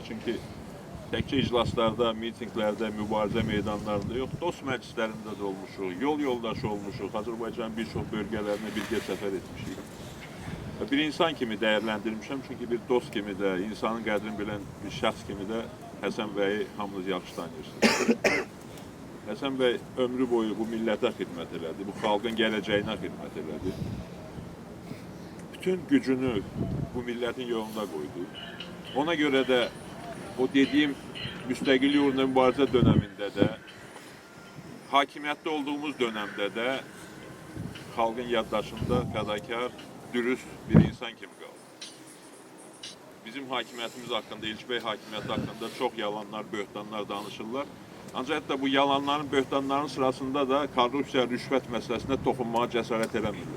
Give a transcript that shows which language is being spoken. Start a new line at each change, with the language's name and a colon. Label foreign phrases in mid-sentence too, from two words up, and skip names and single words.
Azerbaijani: Çünki təkcə iclaslarda, mitinglərdə, mübarizə meydanlarında yox, dost məclislərində də olmuşuq, yol yoldaşı olmuşuq, Azərbaycanın bir çox bölgələrinə birgə səfər etmişik. Və bir insan kimi dəyərləndirmişəm, çünki bir dost kimi də, insanın qədrini bilən bir şəxs kimi də Həsən bəyi hamınız yaxşı tanıyırsınız. Həsən bəy ömrü boyu bu millətə xidmət elədi, bu xalqın gələcəyinə xidmət elədi.
Turkish: Bütün gücünü bu milletin yolunda koydu. Ona göre de o dediğim
Azerbaijani: müstəqillik uğrunda mübarizə
Turkish: döneminde de,
Azerbaijani: hakimiyyətdə olduğumuz
Turkish: dönemde de
Azerbaijani: xalqın yaddaşında fədakar, dürüst bir insan kimi qaldı. Bizim hakimiyyətimiz haqqında, İlk Bey hakimiyyəti haqqında çox yalanlar, böhtanlar danışırlar. Ancaq da bu yalanların, böhtanların sırasında da korrupsiya, rüşvət məsələsində toxunmağa cəsarət eləmirlər.